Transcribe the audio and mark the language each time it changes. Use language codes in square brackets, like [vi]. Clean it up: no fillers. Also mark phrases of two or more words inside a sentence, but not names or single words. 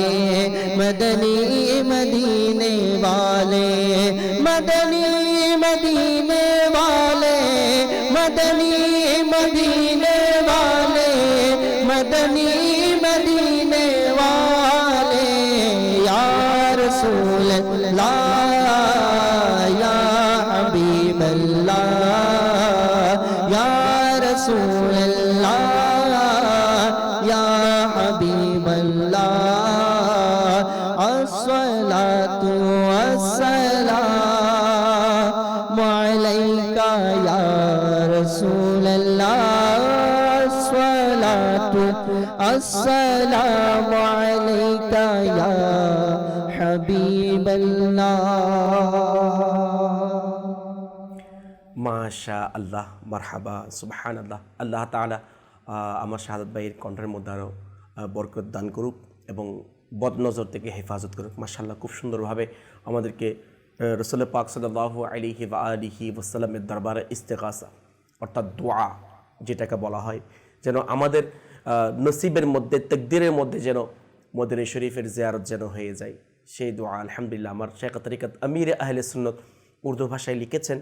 [ur] مدنی مدینے والے مدنی مدینے والے مدنی مدینے والے مدنی مدینے والے [ar] يا رسول الله يا حبيب الله يا رسول الله يا حبيب الله الصلاة والسلام عليك يا رسول الله الصلاة السلام عليك يا حبيب الله ما شاء الله مرحبا سبحان الله. [bn] আল্লাহ তাআলা আমার শাহাদাত ভাইয়ের কণ্ঠের মধ্যে আরও বরকত দান করুক এবং বদনজর থেকে হেফাজত করুক। মাশাআল্লাহ, খুব সুন্দরভাবে আমাদেরকে রাসূল পাক [ar] صلى الله عليه وآله [bn] ওয়াসাল্লামের দরবারে ইস্তেগাসা অর্থাৎ দোয়া যেটাকে বলা হয়, যেন আমাদের নসিবের মধ্যে তাকদীরের মধ্যে যেন মদিনা শরীফের জিয়ারত যেন হয়ে যায়, সেই দোয়া আলহামদুলিল্লাহ আমার শেখ তরিকত আমির আহলে সুন্নত উর্দু ভাষায় লিখেছেন।